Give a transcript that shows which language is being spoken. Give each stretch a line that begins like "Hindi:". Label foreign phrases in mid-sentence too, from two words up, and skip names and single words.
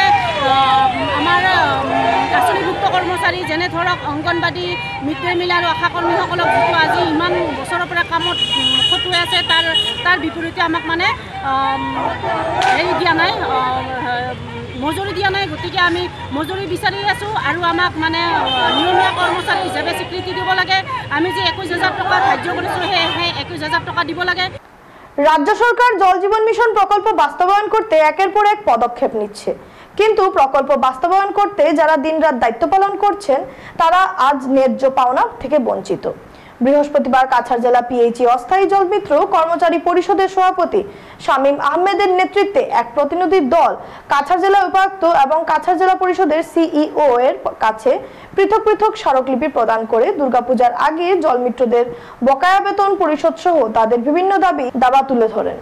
Assamese: আমাৰ আঁচনিভুক্ত কৰ্মচাৰী যেনে ধৰক অংগনবাদী, মিড ডে মিল আৰু আশাকৰ্মীসকলক যিটো আজি ইমান বছৰৰ পৰা কামত খটুৱাই আছে, তাৰ বিপৰীতে আমাক মানে হেৰি দিয়া নাই, মজুৰি দিয়া নাই। গতিকে আমি মজুৰি বিচাৰি আছোঁ আৰু আমাক মানে নিয়মীয়া কৰ্মচাৰী হিচাপে স্বীকৃতি দিব লাগে। আমি যে 21,000 টকা ধাৰ্য কৰিছোঁ, সেই 21,000 টকা দিব লাগে।
Bangla: রাজ্য সরকার জল জীবন মিশন প্রকল্প বাস্তবায়ন করতে একের পর এক পদক্ষেপ নিচ্ছে, কিন্তু প্রকল্প বাস্তবায়ন করতে যারা দিনরাত দায়িত্ব পালন করছেন তারা আজ ন্যায্য পাওনা থেকে বঞ্চিত। বৃহস্পতিবার কাছাড় জেলা পিএইচই অস্থায়ী জলমিত্র কর্মচারী পরিষদের সভাপতি শামীম আহমেদের নেতৃত্বে এক প্রতিনিধি দল কাছাড় জেলা উপায়ুক্ত এবং কাছাড় জেলা পরিষদের সিইও এর কাছে পৃথক পৃথক স্মারকলিপি প্রদান করে দুর্গাপূজার আগে জলমিত্রদের বকেয়া বেতন পরিশোধ সহ তাদের বিভিন্ন দাবা তুলে ধরেন।